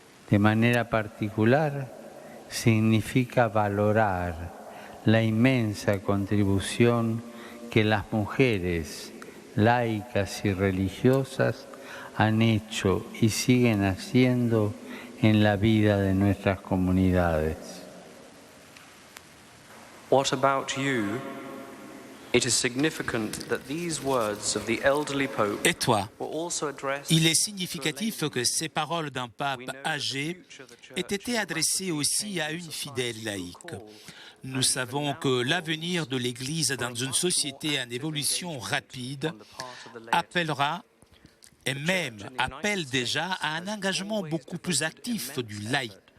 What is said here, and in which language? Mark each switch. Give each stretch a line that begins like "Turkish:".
Spanish: De manera particular, significa valorar la inmensa contribución que las mujeres laicas y religiosas han hecho y siguen haciendo en la vida de nuestras comunidades.
English: What about you? It is significant that these words of the elderly pope
French: Et toi?
English: were also addressed.
French: Il est significatif que ces paroles d'un pape âgé aient été adressées aussi à une fidèle laïque. Nous savons que l'avenir de l'Église dans une société en évolution rapide appellera et même appelle déjà à un engagement beaucoup plus actif du laïc.